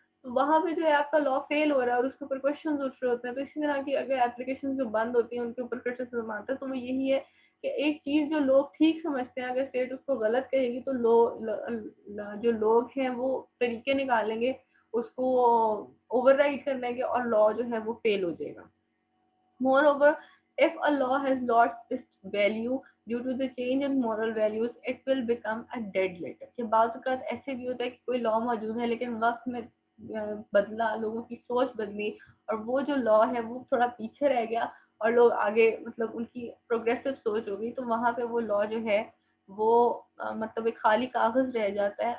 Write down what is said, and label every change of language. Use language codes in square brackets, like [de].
[ur] تو وہاں پہ جو ہے آپ کا لا فیل ہو رہا ہے اور اس کے اوپر کوشچنز اٹھ رہے ہوتے ہیں. تو اسی طرح کی اگر اپلیکیشن جو بند ہوتی ہیں ان کے اوپر کرٹیسزم آتا ہے تو وہ یہی ہے کہ ایک چیز جو لوگ ٹھیک سمجھتے ہیں اگر اسٹیٹ اس کو غلط کہے گی تو جو لوگ ہیں وہ طریقے نکالیں گے اس کو اوور رائڈ کرنے کے, اور لا جو ہے وہ فیل ہو جائے گا. [en] Moreover, if a law has lost its value due to the change in moral values, it will become a dead letter. [ur] کہ بعض اوقات ایسے بھی ہوتا ہے کہ کوئی لا موجود ہے لیکن وقت میں بدلا, لوگوں کی سوچ بدلی اور وہ جو لا ہے وہ تھوڑا پیچھے رہ گیا اور لوگ آگے مطلب ان کی پروگریسو سوچ ہو گئی, تو وہاں پہ وہ لا جو ہے وہ مطلب ایک خالی کاغذ رہ جاتا ہے.